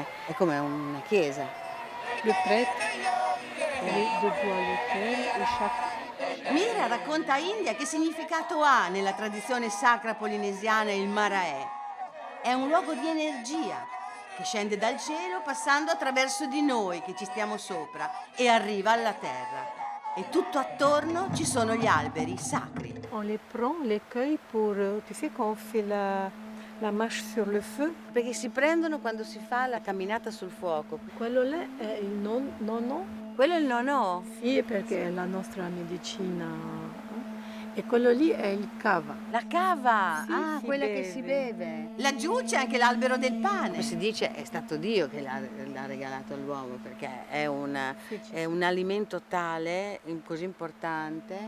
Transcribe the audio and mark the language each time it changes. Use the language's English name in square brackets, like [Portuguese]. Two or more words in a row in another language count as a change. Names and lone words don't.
[Italian] È come una chiesa. [French] Le prêtre, debout à l'hôtel et chaque... [Italian] Mira racconta a India che significato ha nella tradizione sacra polinesiana il Maraè. È un luogo di energia che scende dal cielo passando attraverso di noi che ci stiamo sopra e arriva alla terra. E tutto attorno ci sono gli alberi sacri. [French] On les prend, on les cueille pour, tu sais, quand on fait la marche sur le feu. [Italian] Perché si prendono quando si fa la camminata sul fuoco. Quello lì è il nonno. Quello è il nonno? Sì, perché è la nostra medicina. E quello lì è il cava. La cava? Sì, ah, si quella beve. che si beve. Laggiù c'è anche l'albero del pane. Come si dice, è stato Dio che l'ha regalato all'uomo, perché è un alimento tale, così importante.